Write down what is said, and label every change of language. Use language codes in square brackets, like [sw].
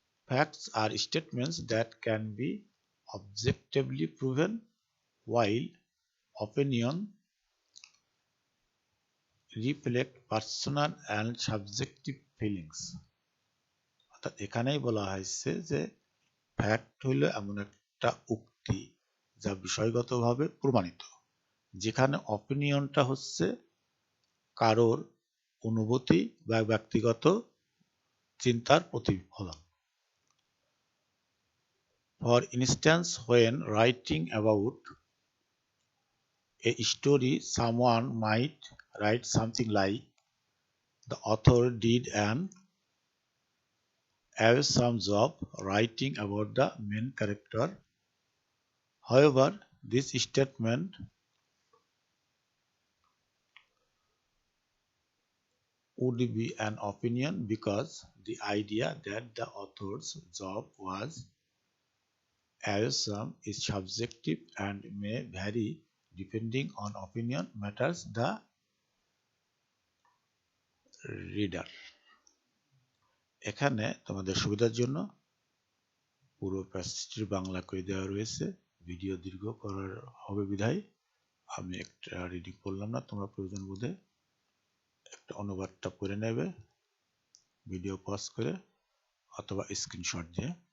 [en] Facts are statements that can be objectively proven, while opinion reflect personal and subjective feelings. [bn] অর্থাৎ এখানেই বলা হয়েছে যে ফ্যাক্ট হইল এমন একটা উক্তি যা বিষয়গতভাবে প্রমাণিত, যেখানে অপিনিয়নটা হচ্ছে কারোর অনুভূতি বা ব্যক্তিগত চিন্তার প্রতিফলন। [en] For instance, when writing about a story, someone might write something like, "The author did an awesome job writing about the main character." However, this statement would be an opinion because the idea that the author's job was awesome is subjective and may vary depending on opinion matters the reader. [bn] এখানে তোমাদের সুবিধার জন্য পুরো প্যাসেজটির বাংলা করে দেওয়া রয়েছে। Video দীর্ঘ করার হবে বিধায় আমি একটা রিডিং করলাম না, তোমরা প্রয়োজন বোধে একটা অনুবাদটা করে নেবে ভিডিও পজ করে অথবা স্ক্রিনশট দিয়ে।